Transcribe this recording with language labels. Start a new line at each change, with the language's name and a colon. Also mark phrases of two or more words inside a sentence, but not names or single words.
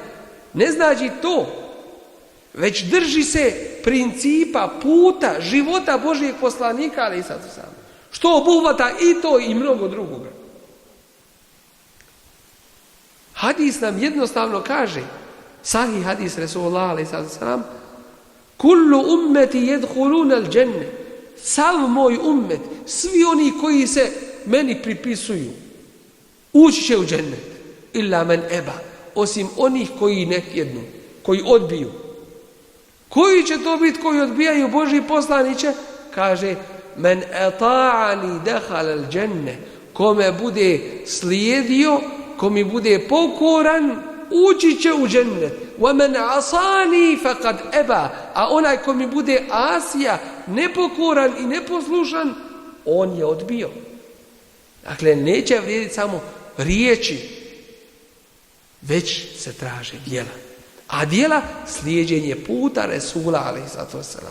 Bosnian: Ne znači to, već drži se principa, puta, života Božijeg poslanika,
Arabic: عليه الصلاة والسلام,
Bosnian: što obuhvata i to i mnogo drugoga. Hadis nam jednostavno kaže, sahih hadis Resulullah
Arabic: عليه الصلاة والسلام, كل أمتي يدخلون الجنة,
Bosnian: sav moj ummet, svi oni koji se meni pripisuju, ući će u džennet,
Arabic: إلا من أبى,
Bosnian: osim onih koji ne jednu, koji odbiju. Koji će to biti koji odbijaju Božji poslaniće? Kaže,
Arabic: من أطاعني دخل الجنة,
Bosnian: kome bude slijedio, ko mi bude pokoran, ući će u džennet.
Arabic: ومن عصاني فقد أبى,
Bosnian: a onaj ko mi bude asija, nepokoran i neposlušan, on je odbio. Dakle, neće vrijediti samo riječi, već se traže djela. A djela slijeđenje puta Resula
Arabic: عليه الصلاة والسلام.